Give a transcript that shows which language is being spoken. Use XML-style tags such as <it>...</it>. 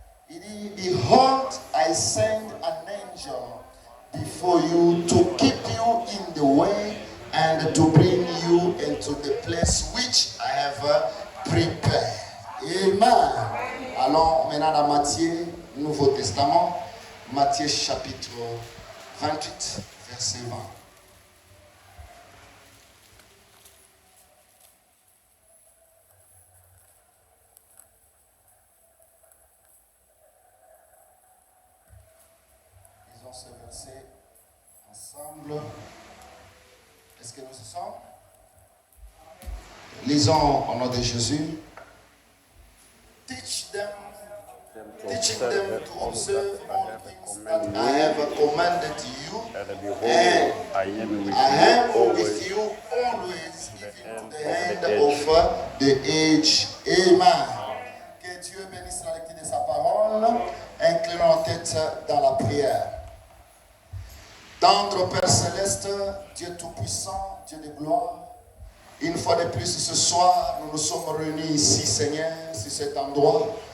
<fr>Il dit,</fr> <en>Behold, I send an angel before you to keep you in the way and to bring you into the place which I have prepared. Amen.</en> <fr>Allons maintenant dans Matthieu, Nouveau Testament. Matthieu chapitre 28, verset 20. Lisons ce verset ensemble. Est-ce que nous y sommes? Lisons au nom de Jésus.</fr> <en>Teaching them to observe all things that I have commanded you, and I am with you always, even to the end of the age.</en> <fr>Amen. Que Dieu bénisse la lecture de sa parole. Inclinons nos têtes dans la prière. Tendre Père Céleste, Dieu Tout-Puissant, Dieu de gloire, une fois de plus ce soir, nous nous sommes réunis ici, Seigneur, sur cet endroit.</fr>